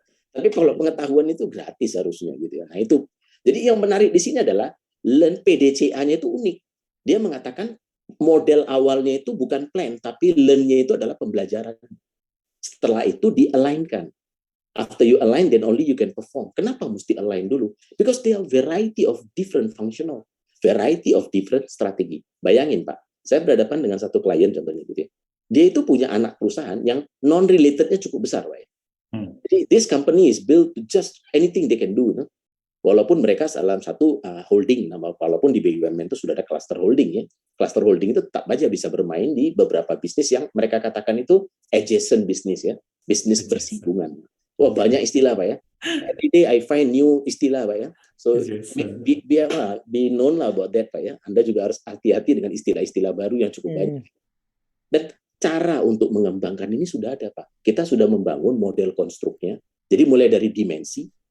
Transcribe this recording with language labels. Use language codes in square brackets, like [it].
[id] Tapi kalau pengetahuan itu gratis harusnya gitu ya. Nah itu. Jadi yang menarik di sini adalah PDCA-nya itu unik. Dia mengatakan model awalnya itu bukan plan, tapi learn-nya itu adalah pembelajaran. Setelah itu di-align-kan. [en] After you align, then only you can perform. [id] Kenapa mesti align dulu? [en] Because there are variety of different functional, variety of different strategi. [id] Bayangin Pak, saya berhadapan dengan satu klien contohnya gitu ya. Dia itu punya anak perusahaan yang non-relatednya cukup besar, Pak. [en] Jadi this company is built to just anything they can do, no? [id] Walaupun mereka dalam satu holding, walaupun di BUMN itu sudah ada cluster holding ya. Cluster holding itu tetap aja bisa bermain di beberapa bisnis yang mereka katakan itu adjacent bisnis ya, bisnis bersinggungan. Wah banyak istilah Pak ya. [en] Every day I find new istilah Pak ya. So be known lah about that Pak ya. [id] Anda juga harus hati-hati dengan istilah-istilah baru yang cukup banyak. Dan cara untuk mengembangkan ini sudah ada Pak. Kita sudah membangun model konstruknya. Jadi mulai dari dimensinya.